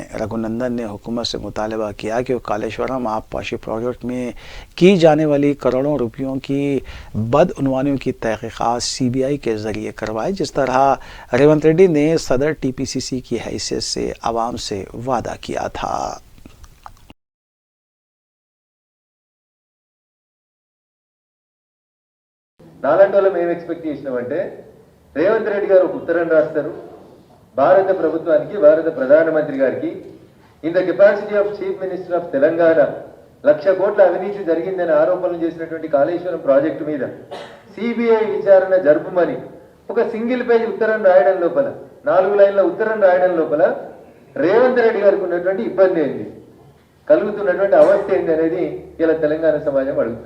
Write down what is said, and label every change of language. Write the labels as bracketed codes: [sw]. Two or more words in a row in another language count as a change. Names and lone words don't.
[ur] رگھونندن نے حکومت سے مطالبہ کیا کہ وہ کالیشورم آبپاشی پروجیکٹ میں کی جانے والی کروڑوں روپیوں کی بدعنوانیوں کی تحقیقات CBI کے ذریعے کروائے، جس طرح ریونت ریڈی نے صدر TPCC کی حیثیت سے عوام سے وعدہ کیا تھا۔ [te] నాలాంటి వాళ్ళం ఏం ఎక్స్పెక్ట్ చేసినామంటే రేవంత్ రెడ్డి గారు ఒక ఉత్తరం రాస్తారు భారత ప్రభుత్వానికి, భారత ప్రధానమంత్రి గారికి, [en] in the capacity of Chief Minister of Telangana [te] 1,00,000 కోట్ల అవినీతి జరిగిందని ఆరోపణలు చేసినటువంటి కాళేశ్వరం ప్రాజెక్టు మీద CBI విచారణ జరుపుమని ఒక [en] single page [te] ఉత్తరం రాయడం లోపల, 4 లైన్ల ఉత్తరం రాయడం లోపల రేవంత్ రెడ్డి గారికి ఉన్నటువంటి ఇబ్బంది ఏంటి, కలుగుతున్నటువంటి అవస్థ ఏంటి అనేది ఇలా తెలంగాణ సమాజం అడుగుతుంది.